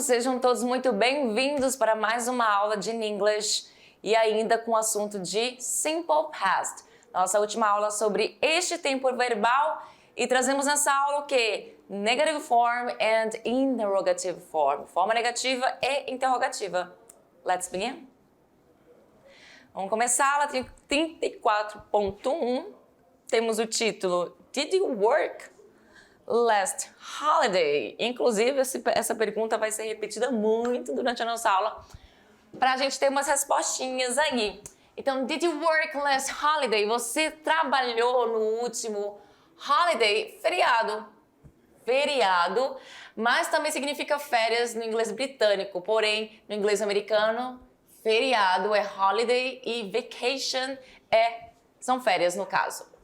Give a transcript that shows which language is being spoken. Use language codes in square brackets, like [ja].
[pt] Sejam todos muito bem-vindos para mais uma aula de English e ainda com o assunto de Simple Past. Nossa última aula sobre este tempo verbal e trazemos nessa aula o que? [en] Negative form and interrogative form. [pt] Forma negativa e interrogativa. [en] Let's begin. [pt] Vamos começar a aula 34.1. Temos o título [en] Did you work last holiday? [pt] Inclusive, essa pergunta vai ser repetida muito durante a nossa aula para a gente ter umas respostinhas aí. [en] Então, did you work last holiday? [pt] Você trabalhou no último holiday? Feriado. Feriado, mas também significa férias no inglês britânico. Porém, no inglês americano, feriado é holiday e vacation são férias no caso.